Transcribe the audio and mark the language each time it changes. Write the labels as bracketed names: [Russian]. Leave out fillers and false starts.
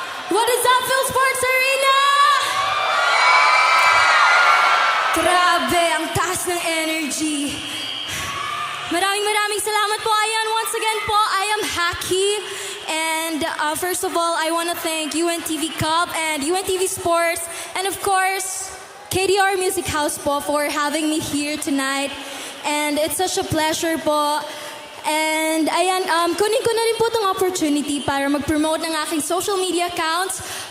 [English] What is up, PhilSports Arena? [Filipino] Grabe, ang taas ng energy. Maraming salamat po. Ayan, once again po, [English] I am Haki. And first of all, I want to thank UNTV Cup and UNTV Sports. And of course, KDR Music House po for having me here tonight. And it's such a pleasure po. [Filipino] And ayan, kunin ko na rin po itong opportunity para mag-promote ng aking social media accounts.